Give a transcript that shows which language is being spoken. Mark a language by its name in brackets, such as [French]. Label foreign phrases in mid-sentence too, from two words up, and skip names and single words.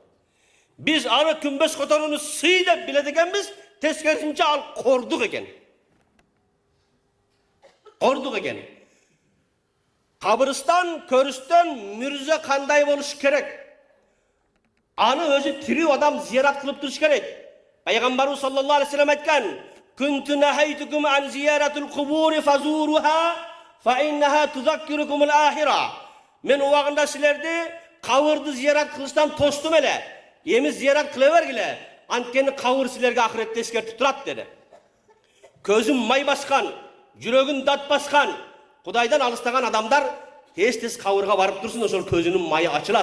[Kyrgyz] Биз аны күмбөз которууну сый деп билет экенбиз, тескерисинче ал кордук экен. Кордук экен. Кабырстан көрүстөн мүрзө кандай болуш керек? Аны өзү тирүү адам зиярат кылып туруш керек. Пайгамбарыбыз [Arabic] صلى الله عليه وسلم [Kyrgyz] айткан: [Arabic] "كنت نهيتكم عن زيارة القبور فزوروها فإنها تذكركم الآخرة." [Kyrgyz] Men убагында силерди кабырды зиярат кылыштан тостум эле. Эми зиярат кыла бергиле. Анткени кабыр силерге ахиретте эскертип турат деди. Көзүн май баскан, жүрөгүн дат баскан, Кудайдан алыстаган адамдар тез-тез кабырга барып турсун, ошол көзүнүн майы ачылат.